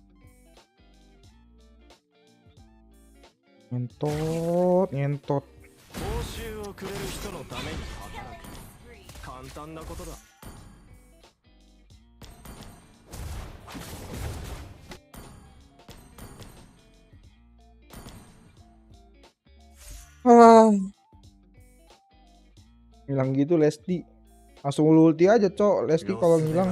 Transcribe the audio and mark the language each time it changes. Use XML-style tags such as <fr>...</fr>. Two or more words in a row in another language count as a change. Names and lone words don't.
<id>Ngentot.</id> <ja>くれる人のために働く。簡単なことだ。</ja> <id>Hilang gitu Lesti. Langsung ulti aja, Cok. Lesti kalau ngilang.</id>